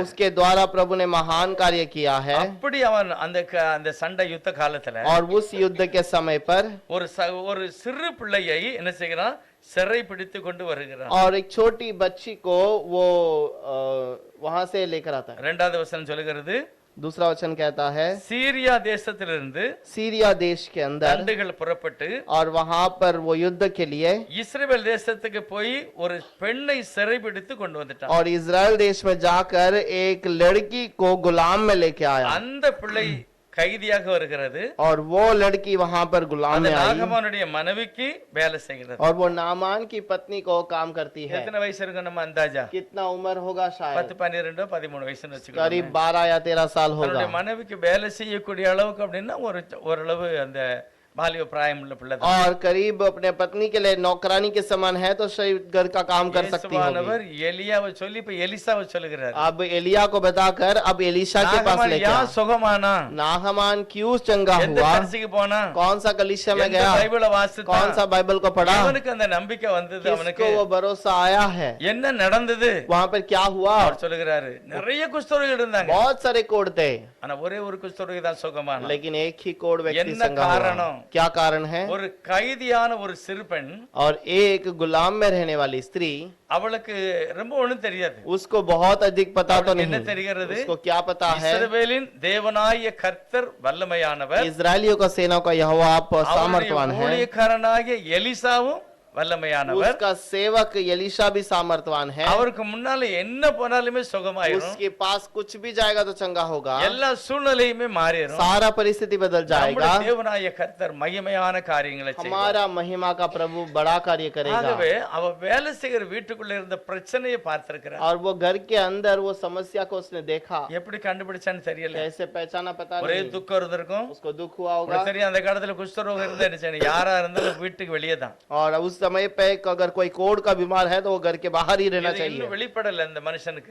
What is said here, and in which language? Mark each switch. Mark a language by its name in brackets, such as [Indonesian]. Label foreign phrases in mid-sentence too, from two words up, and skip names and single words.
[Hindi] उसके द्वारा प्रभु ने महान कार्य किया है। [Tamil] அப்படி அவன் அந்த சண்டை யுத்த காலத்துல [Hindi] और उस युद्ध के समय पर [Tamil] ஒரு சிறு பிள்ளையை என்ன செய்கிறான்? சிறை பிடித்து கொண்டு வருகிறான். [Hindi] और एक छोटी बच्ची को वो वहां से लेकर आता है। [Tamil] 2வது வசனம் சொல்லுகிறது, [Hindi] दूसरा वचन कहता है [Tamil] சீரியா தேசத்திலிருந்து [Hindi] सीरिया देश के अंदर [Tamil] தண்டுகள் புறப்பட்டு [Hindi] और वहां पर वो युद्ध के लिए [Tamil] இஸ்ரவேல் தேசத்துக்கு போய் ஒரு பெண்ணை சிறைபிடித்து கொண்டு வந்துட்டான். [Hindi] और इजराइल देश में जाकर एक लड़की को गुलाम में लेके आया [Tamil] அந்த பிள்ளை கைதியாக வருகிறது. [Hindi] और वो लड़की वहां पर गुलाम [Tamil] அந்த [Hindi] में आई [Tamil] நாகமானுடைய மனைவிக்கு வேலை செய்கிறது. [Hindi] और वो नामान की पत्नी को काम करती है। [Tamil] எத்தனை வயசு இருக்கும் நம்ம அந்தாஜா? [Hindi] कितना उम्र होगा? 10 शायद [Tamil] 12 13 வயசுன்னு [Hindi] करीब [Tamil] வச்சுக்கோங்க. [Hindi] 12 या 13 साल होगा। [Tamil] தன்னுடைய மனைவிக்கு வேலை செய்யக்கூடிய அளவுக்கு அப்படின்னா ஓரளவு அந்த பாலிய பிராயம் उள்ள பிள்ளை தான். [Hindi] और करीब अपने पत्नी के लिए नौकरानी के समान है तो शायद घर का काम कर सकती [Tamil] இயேசுவானவர் [Hindi] होगी। [Tamil] எலியாவை சொல்லி இப்ப எலிசாவை சொல்லுகிறார். [Hindi] अब एलिया को बताकर अब एलिशा के पास [Tamil] நாகமான் [Hindi] लेके [Tamil] யா [Hindi] आया। [Tamil] சுகமானா? [Hindi] नाहमान क्यों चंगा [Tamil] எந்த [Hindi] हुआ? [Tamil] சர்ச்சுக்கு போனா? [Hindi] कौन सा कलीसिया में [Tamil] எந்த [Hindi] गया? [Tamil] பைபிளை வாசித்தான்? [Hindi] कौन सा बाइबल को पढ़ा? [Tamil] அவனுக்கு அந்த நம்பிக்கை வந்தது. அவனுக்கு [Hindi] किसको वो भरोसा आया है? [Tamil] என்ன நடந்தது? [Hindi] वहाँ पर क्या हुआ? [Tamil] அவர் சொல்லுகிறாரு நிறைய குஷ்டரோகிகள் இருந்தாங்க. [Hindi] बहुत सारे कोड थे [Tamil] ஆனா ஒரே ஒரு குஷ்டரோகி தான் சுகமானா. [Hindi] लेकिन एक ही कोड व्यक्ति [Tamil] என்ன [Hindi] संगा [Tamil] காரணம்? [Hindi] हुआ। क्या कारण है? [Tamil] ஒரு கைதியான ஒரு சிறு பெண், [Hindi] और एक गुलाम में रहने वाली स्त्री, [Tamil] அவளுக்கு ரொம்ப ஒண்ணும் தெரியாது. [Hindi] उसको बहुत अधिक पता तो [Tamil] அவளுக்கு என்ன [Hindi] नहीं। [Tamil] தெரிகிறது? [Hindi] उसको क्या पता है? [Tamil] இஸ்ரவேலின் தேவனாகிய கர்த்தர் வல்லமையானவர், [Hindi] इजरायलियों का सेना का यहोवा आप [Tamil] அவருடைய [Hindi] सामर्थवान है। [Tamil] ஊழியக்காரனாகிய எலிசாவும் வல்லமையானவர். [Hindi] उसका सेवक एलिशा भी सामर्थवान है। [Tamil] அவருக்கு முன்னால என்ன போனாலுமே சுகமாயிரும். [Hindi] उसके पास कुछ भी जाएगा तो चंगा होगा। [Tamil] எல்லா சூழ்நிலையுமே மாறிடும். [Hindi] सारा परिस्थिति बदल जाएगा। [Tamil] நம்முடைய தேவனாகிய கர்த்தர் மகிமையான காரியங்களை செய்வார். [Hindi] हमारा महिमा का प्रभु बड़ा कार्य करेगा। [Tamil] ஆகவே அவ வேலை செய்கிற வீட்டுக்குள்ள இருந்த பிரச்சனையை பார்த்திருக்கிறார். [Hindi] और वो घर के अंदर वो समस्या को उसने देखा। [Tamil] எப்படி கண்டுபிடிச்சான்னு தெரியல. [Hindi] कैसे पहचाना पता [Tamil] ஒரே [Hindi] नहीं। [Tamil] துக்கம் இருந்திருக்கும். [Hindi] उसको दुख हुआ होगा। [Tamil] உங்களுக்கு தெரியும் அந்த காலத்துல குஷ்டரோகம் இருந்தா என்ன செய்யணும்? யாரா இருந்தாலும் வீட்டுக்கு வெளியே தான். [Hindi] और उस समय पे अगर कोई कोढ़ का बीमार है तो वो घर के बाहर ही रहना [Tamil] இது இன்னும் [Hindi] चाहिए। [Tamil] வெளிப்படல இந்த மனுஷனுக்கு.